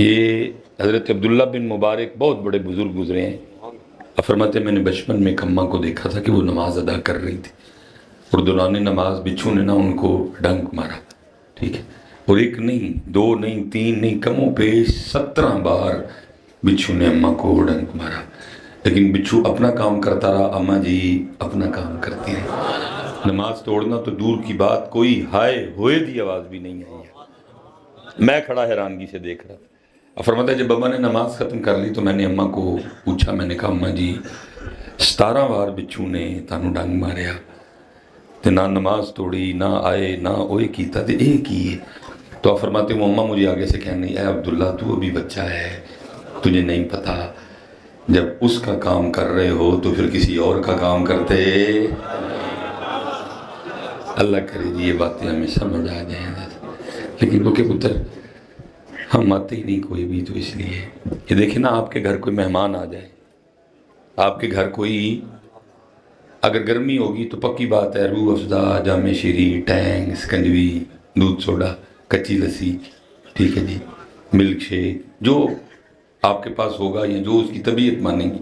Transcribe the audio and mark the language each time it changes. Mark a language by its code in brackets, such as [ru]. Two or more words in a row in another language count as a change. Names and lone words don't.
[ur] یہ حضرت عبداللہ بن مبارک بہت بڑے بزرگ گزرے ہیں، فرماتے میں نے بچپن میں ایک اماں کو دیکھا تھا کہ وہ نماز ادا کر رہی تھی، اور دوران نماز بچھو نے نا ان کو ڈنک مارا، ٹھیک ہے، اور ایک نہیں، 2 نہیں، 3 نہیں، کم و بیش 17 بار بچھو نے اماں کو ڈنک مارا، لیکن بچھو اپنا کام کرتا رہا، اماں جی اپنا کام کرتی رہی۔ نماز توڑنا تو دور کی بات، کوئی ہائے ہوئے دی آواز بھی نہیں آئی ہے۔ میں کھڑا حیرانگی سے دیکھ رہا تھا۔ فرماتا ہے جب ابا نے نماز ختم کر لی تو میں نے اماں کو پوچھا، میں نے کہا اماں جی [pa] 17 بار بچھو نے تانوں ڈنگ ماریا تے نہ نماز توڑی، نہ آئے، نہ اوئے کیتا تے اے کیے؟ [ur] تو آپ فرماتے ہیں وہ اماں مجھے آگے سے کہنے، اے عبداللہ تو ابھی بچہ ہے، تجھے نہیں پتا، جب اس کا کام کر رہے ہو تو پھر کسی اور کا کام کرتے۔ اللہ کرے جی یہ باتیں ہمیں سمجھ آ جائیں، لیکن وہ کہ پتر ہم آتے ہی نہیں کوئی بھی، تو اس لیے یہ دیکھیں نا، آپ کے گھر کوئی مہمان آ جائے، آپ کے گھر کوئی، اگر گرمی ہوگی تو پکی بات ہے روح افزا، جام شیری، ٹینگ، سکنجوی، دودھ سوڈا، کچی لسی، ٹھیک ہے جی، ملک شیک، جو آپ کے پاس ہوگا یا جو اس کی طبیعت مانے گی۔